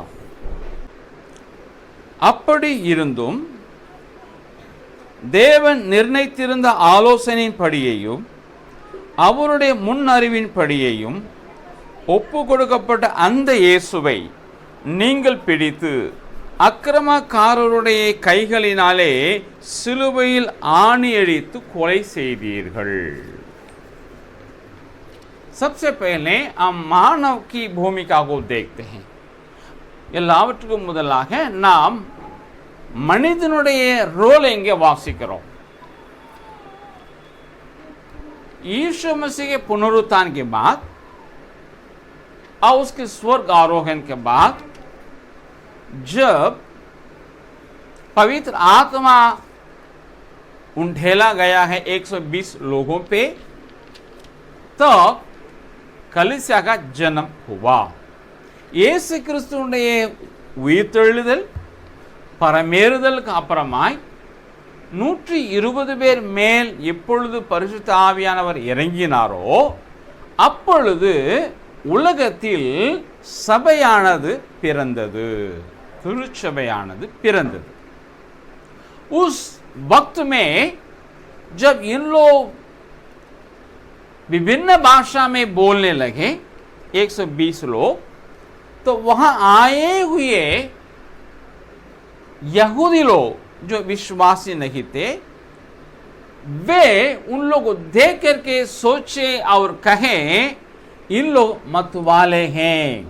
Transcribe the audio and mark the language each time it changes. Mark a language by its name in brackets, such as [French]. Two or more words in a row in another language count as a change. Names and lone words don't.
[Tamil] அப்படி இருந்தும் தேவன் நிர்ணயித்திருந்த ஆலோசனையின் படியையும் அவருடைய முன் அறிவின் படியையும் ஒப்பு கொடுக்கப்பட்ட அந்த இயேசுவை நீங்கள் பிடித்து அக்கிரமக்காரருடைய கைகளினாலே சிலுவையில் ஆணியடித்து கொலை செய்தீர்கள். [Hindi] सबसे पहले हम मानव की भूमिका को देखते हैं. [Tamil] எல்லாவற்றுக்கும் முதலாக நாம் மனிதனுடைய ரோல் எங்கே வாசிக்கிறோம். [Hindi] यीशु मसीह के पुनरुत्थान के बाद और उसके स्वर्ग आरोहण के बाद जब पवित्र आत्मा उंडेला गया है 120 लोगों पे, तो कलीसिया का जन्म हुआ. [Tamil] இயேசு கிறிஸ்துவுடைய உயிர்த்தெழுதல் பரமேறுதலுக்கு அப்புறமாய் 120 பேர் மேல் எப்பொழுது பரிசுத்த ஆவியானவர் இறங்கினாரோ அப்பொழுது உலகத்தில் சபையானது பிறந்தது, திருச்சபையானது பிறந்தது. [Hindi] उस वक्त में जब इन लोग विभिन्न भाषा में बोलने लगे 120 लोग, तो वहां आए हुए यहूदी लोग जो विश्वासी नहीं थे, वे उन लोग को देख करके सोचे और कहे इन लोग मतवाले हैं.